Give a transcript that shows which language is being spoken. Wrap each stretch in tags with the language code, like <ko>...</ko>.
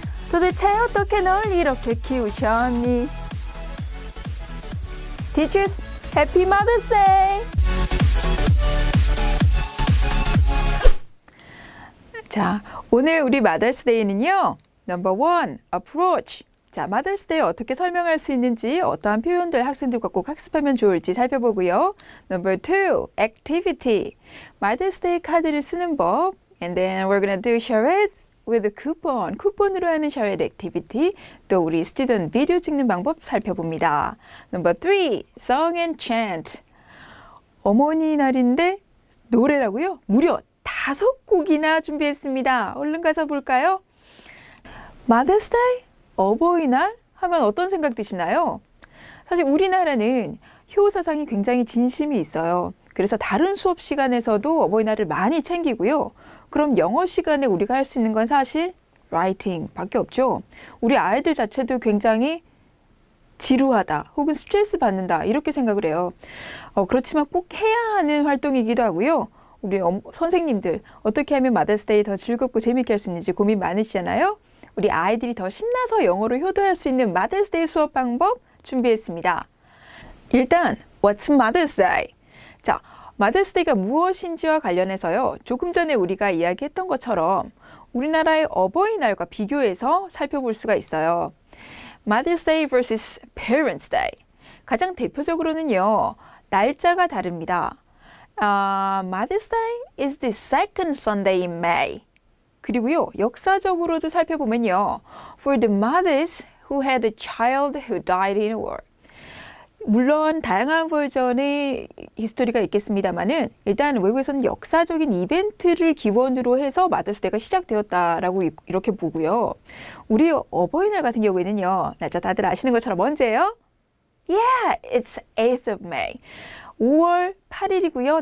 <ko>도대체 어떻게 널 이렇게 키우셨니?</ko> <en>Teachers, Happy Mother's Day!</en> <ko>자, 오늘 우리 마더스데이는요. 넘버 1, approach. 자, 마더스데이 어떻게 설명할 수 있는지 어떠한 표현들 학생들과 꼭 학습하면 좋을지 살펴보고요. 넘버 2, activity. 마더스데이 카드를 쓰는 법.</ko> <en>And then we're gonna do charades with a coupon.</en> <ko>쿠폰으로 하는</ko> <en>charade activity.</en> <ko>또 우리 스튜던트 비디오 찍는 방법 살펴봅니다.</ko> <en>넘버 3, song and chant.</en> <ko>어머니 날인데 노래라고요? 무려 5곡이나 준비했습니다. 얼른 가서 볼까요? Mother's Day? 어버이날? 하면 어떤 생각 드시나요? 사실 우리나라는 효 사상이 굉장히 진심이 있어요. 그래서 다른 수업 시간에서도 어버이날을 많이 챙기고요. 그럼 영어 시간에 우리가 할 수 있는 건 사실 writing 밖에 없죠. 우리 아이들 자체도 굉장히 지루하다 혹은 스트레스 받는다 이렇게 생각을 해요. 그렇지만 꼭 해야 하는 활동이기도 하고요. 우리 선생님들 어떻게 하면 마더스데이 더 즐겁고 재밌게 할 수 있는지 고민 많으시잖아요. 우리 아이들이 더 신나서 영어로 효도할 수 있는 마더스데이 수업 방법 준비했습니다.</ko> <en>일단 What's Mother's Day?</en> <ko>자, 마더스데이가 무엇인지와 관련해서요. 조금 전에 우리가 이야기했던 것처럼 우리나라의 어버이날과 비교해서 살펴볼 수가 있어요.</ko> <en>Mother's Day vs. Parents' Day.</en> <ko>가장 대표적으로는요. 날짜가 다릅니다.</ko> <en>Mother's Day is the second Sunday in May.</en> <ko>그리고요, 역사적으로도 살펴보면요.</ko> <en>For the mothers who had a child who died in war.</en> <ko>물론 다양한 버전의 히스토리가 있겠습니다만은 일단 외국에서는 역사적인 이벤트를 기원으로 해서 마더스데이가 시작되었다라고 이렇게 보고요. 우리 어버이날 같은 경우에는요. 날짜 다들 아시는 것처럼 언제예요?</ko> <en>Yeah, it's 8th of May.</en> <ko>5월 8일이고요.</ko>